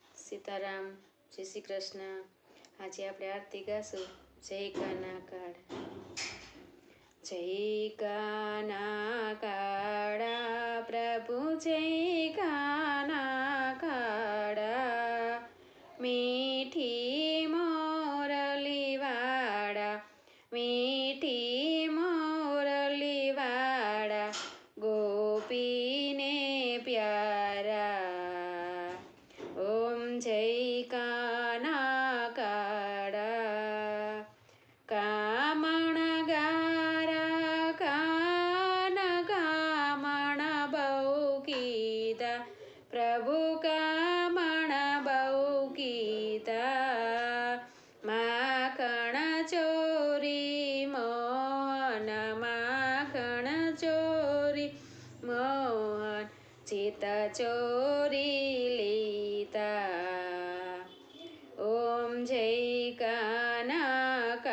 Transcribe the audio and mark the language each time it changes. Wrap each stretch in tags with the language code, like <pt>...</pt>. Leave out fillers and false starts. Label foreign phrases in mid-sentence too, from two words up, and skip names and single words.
<hi>सीताराम जय श्री कृष्ण।</hi> <gu>आज આપણે આરતી ગાશું। જય કાના કાળા જય કાના કાળા પ્રભુ જય કાના કાળા મીઠી મોરલીવાળા મીઠી મોરલીવાળા ગોપીને પ્યારા ઓમ જય કાના કાળા કામણ ગારા કાન કામણ બહુ કીતા પ્રભુ કામણ બહુ કીતા માખણ ચોરી મોહન માખણ ચોરી મોહન ચિતા ચોરી ઓમ જય કાના</gu>